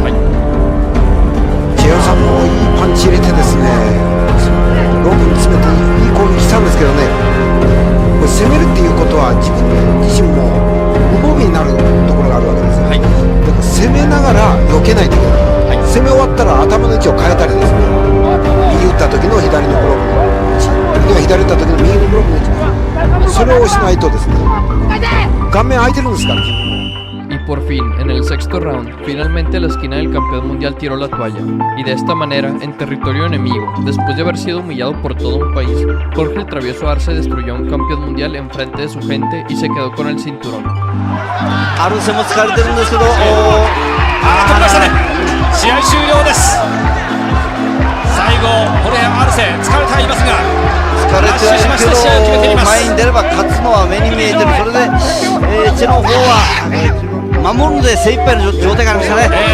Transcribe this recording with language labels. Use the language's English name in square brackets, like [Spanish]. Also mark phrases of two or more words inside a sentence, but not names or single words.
[Japanese] チェヨさんもいいパンチ入れてですね、ロープに詰めていい攻撃したんですけどね、これ攻めるっていうことは自分自身も無防備になるところがあるわけですよ。だから攻めながら避けないといけない。攻め終わったら頭の位置を変えたりですね、右打った時の左のブロックの位置、左打った時の右のブロックの位置、それをしないとですね、顔面空いてるんですから。 [Spanish] Y por fin, en el sexto round, finalmente la esquina del campeón mundial tiró la toalla, y de esta manera, en territorio enemigo, después de haber sido humillado por todo un país, Jorge el Travieso Arce destruyó a un campeón mundial en frente de su gente y se quedó con el cinturón. [Japanese] アルセも疲れてるんですけど、取りましたね。試合終了です。最後ホルヘアルセ疲れてはいますが、疲れてはいるけど前に出れば勝つのは目に見えてる。それで、チェの方は守るので精一杯の状態がありましたね。